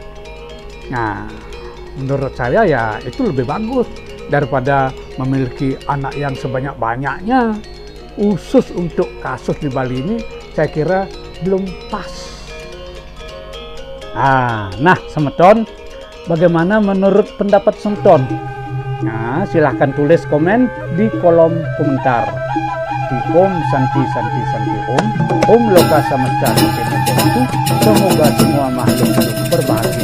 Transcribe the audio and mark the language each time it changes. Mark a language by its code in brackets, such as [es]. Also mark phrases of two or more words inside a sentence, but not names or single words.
[id] Menurut saya ya itu lebih bagus daripada memiliki anak yang sebanyak-banyaknya. khusus untuk kasus di Bali ini saya kira belum pas. Nah, semeton, bagaimana menurut pendapat semeton? Nah, silahkan tulis komen di kolom komentar. [sa] Di Om Santi Santi Santi Om Loka Samasta Santi Santi. [id] Semoga semua makhluk hidup berbahagia.